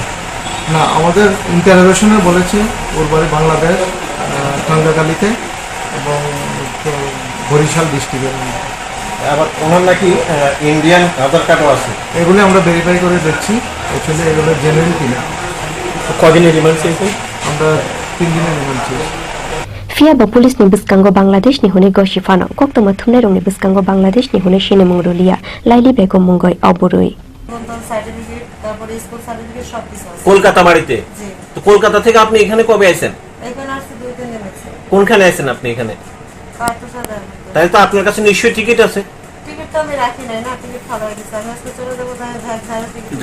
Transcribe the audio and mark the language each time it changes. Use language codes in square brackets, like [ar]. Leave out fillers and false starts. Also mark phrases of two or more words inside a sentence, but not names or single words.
[bn] না আমাদের ইন্টারোগেশনে বলেছে ওর বাড়ি বাংলাদেশ টাঙ্গাখালীতে এবং বরিশাল ডিস্ট্রিক্টের আবার ওনার নাকি ইন্ডিয়ান আধার কার্ডও আছে এগুলো আমরা ভেরিফাই করে দেখছি অ্যাকচুয়ালি এগুলো জেনুইন কিনা। কদিনের রিমান্ড চেয়েছি আমরা 3 দিনের রিমান্ড চেয়েছি। [trp] Fia ba pulis ni biskango Bangladesh ni hune goshifano kokto mathumne rong ni biskango Bangladesh ni hune shine mungrulia Laili Begum mungoi oboroi [bn] সার্টিফিকেট তারপরে [en] school certificate [bn] সব কিছু আছে কলকাতা বাড়িতে। তো কলকাতা থেকে আপনি এখানে কবে আইছেন? এখানে আসছে 2-3 দিন হয়েছে। কোনখানে আইছেন আপনি এখানে? কার্তসাদার। তাই তো আপনার কাছে নিশ্চয়ই টিকিট আছে। টিকিট তো আমি রাখি নাই না, টিকিট খাওয়া গেছে। আমি আজকে চলে যাব ধার টিকিট।